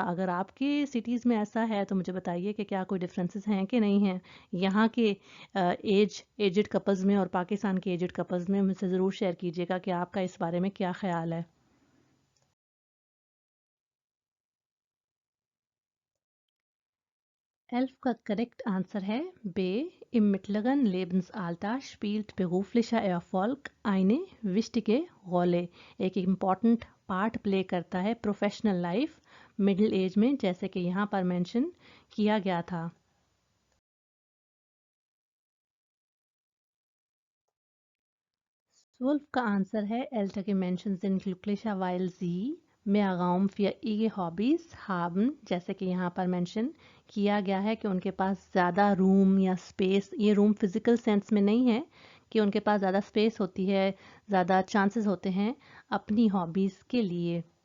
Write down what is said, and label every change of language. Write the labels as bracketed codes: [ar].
[hi] अगर आपके सिटीज़ में ऐसा है तो मुझे बताइए कि क्या कोई डिफरेंसेस हैं कि नहीं हैं यहाँ के एजिड कपल्स में और पाकिस्तान के एजिड कपल्स में। मुझसे ज़रूर शेयर कीजिएगा कि आपका इस बारे में क्या ख्याल है। Elf का करेक्ट आंसर है बे। [de] Im mittleren Lebensalter spielt beruflicher Erfolg eine wichtige Rolle। [hi] एक इम्पॉर्टेंट पार्ट प्ले करता है प्रोफेशनल लाइफ मिडिल एज में, जैसे कि यहाँ पर मेंशन किया गया था। 12 का आंसर है [de] ältere Menschen sind glücklicherweise sie mehr Raum für ihre Hobbys haben, [hi] जैसे कि यहाँ पर मेंशन किया गया है कि उनके पास ज़्यादा रूम या स्पेस, ये रूम फिजिकल सेंस में नहीं है कि उनके पास ज़्यादा स्पेस होती है, ज़्यादा चांसेस होते हैं अपनी हॉबीज़ के लिए।